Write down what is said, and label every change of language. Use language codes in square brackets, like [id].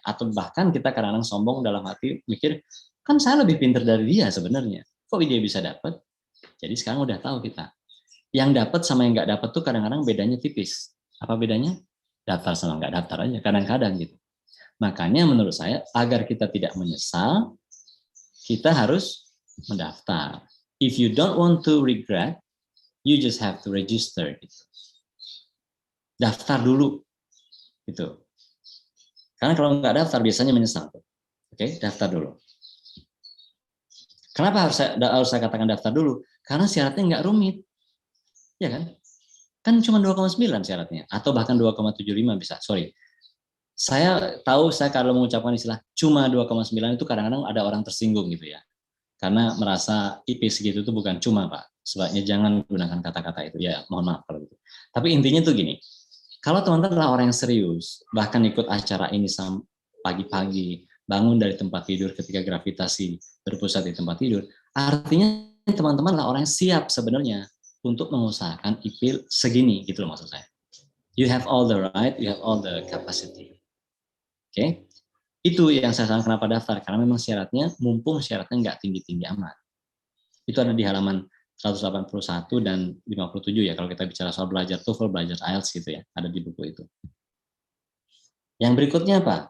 [id] Atau bahkan kita kadang-kadang sombong dalam hati mikir, kan saya lebih pintar dari dia sebenarnya. Kok dia bisa dapat? Jadi sekarang udah tahu kita. Yang dapat sama yang nggak dapat tuh kadang-kadang bedanya tipis. Apa bedanya? Daftar sama nggak daftar aja, kadang-kadang gitu. Makanya menurut saya, agar kita tidak menyesal, kita harus mendaftar. [en] If you don't want to regret, you just have to register. [id] Gitu. Daftar dulu. Gitu. Karena kalau nggak daftar, biasanya menyesal. Oke, daftar dulu. Kenapa harus saya katakan daftar dulu? Karena syaratnya nggak rumit. Ya kan? Kan cuma 2,9 syaratnya. Atau bahkan 2,75 bisa. Sorry. Saya tahu saya kalau mengucapkan istilah cuma 2,9 itu kadang-kadang ada orang tersinggung gitu ya. Karena merasa IP segitu itu bukan cuma, Pak. Sebaiknya jangan gunakan kata-kata itu. Ya, mohon maaf kalau gitu. Tapi intinya tuh gini. Kalau teman-teman adalah orang yang serius, bahkan ikut acara ini pagi-pagi, bangun dari tempat tidur ketika gravitasi berpusat di tempat tidur, artinya teman-teman adalah orang yang siap sebenarnya untuk mengusahakan IP segini, gitu loh maksud saya. [en] You have all the right, you have all the capacity. [id] Oke, itu yang saya sarankan kenapa daftar, karena memang syaratnya, mumpung syaratnya nggak tinggi-tinggi amat. Itu ada di halaman 181 dan 57 ya, kalau kita bicara soal belajar TOEFL, belajar IELTS gitu ya, ada di buku itu. Yang berikutnya apa?